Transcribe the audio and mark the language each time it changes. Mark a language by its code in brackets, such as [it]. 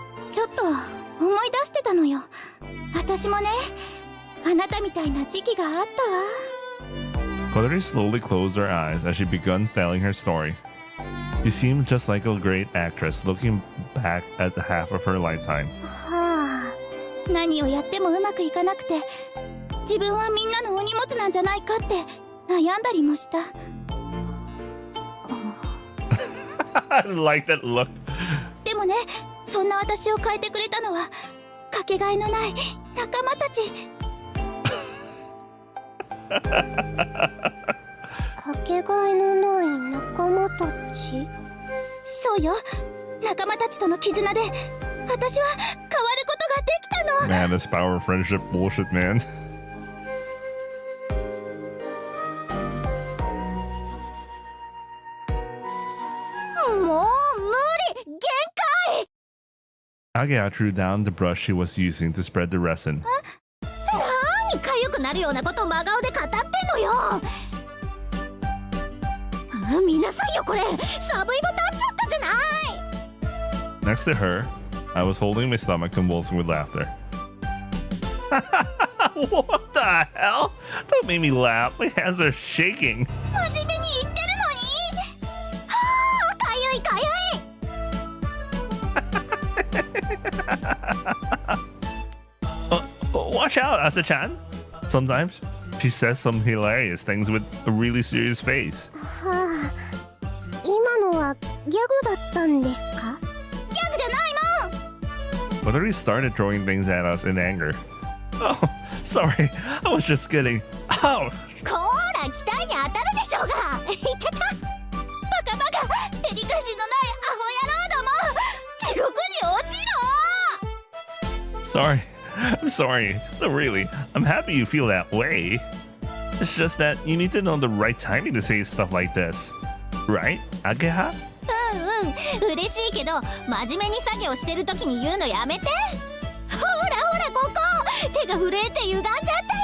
[ja] ちょっと思い出してたのよ。私もね、あなたみたいな時期があったわ。 [en] Kotori slowly closed her eyes as she began telling her story. She seemed just like a great actress looking back at the half of her lifetime. はあ。 [ja] 何をやってもうまくいかなくて、自分はみんなのお荷物なんじゃないかって悩んだりもした。 [en] I like that look. [ja] でもね、そんな私を変えてくれたのはかけがえのない仲間たち。かけがえのない仲間たち。そうよ、仲間たちとの絆で私は変わることができたの。 [en] Man, this power of friendship bullshit, man. [ja] もう無理、限界。 [en] Agia threw down the brush she was using to spread the resin. [ja] 何かゆくなるようなこと真顔で語ってんのよ。見なさいよ、これサブイボ立っちゃったじゃない。 [en] Next to her, I was holding my stomach convulsing with laughter. What the hell? Don't make me laugh. My hands are shaking. [ja] 真面目に言ってるのに。はあ、かゆいかゆい。 [en] Watch out, Asa-chan. Sometimes she says some hilarious things with a really serious face. はあ。 [ja] 今のはギャグだったんですか？ギャグじゃないもん。 [en] Kotori started throwing things at us in anger. Oh, sorry. I was just kidding. Ow! [ja] こーら、期待に当たるでしょうが。いてた。バカバカ、デリカシーのないアホ野郎ども。地獄に落ちろ。 [en] Sorry. I'm sorry. No, really. I'm happy you feel that way. It's just that you need to know the right timing to say stuff like this. Right, Ageha? [ja] 嬉しいけど真面目に作業してる時に言うのやめて。ほらほら、ここ手が震えて歪んじゃったよ。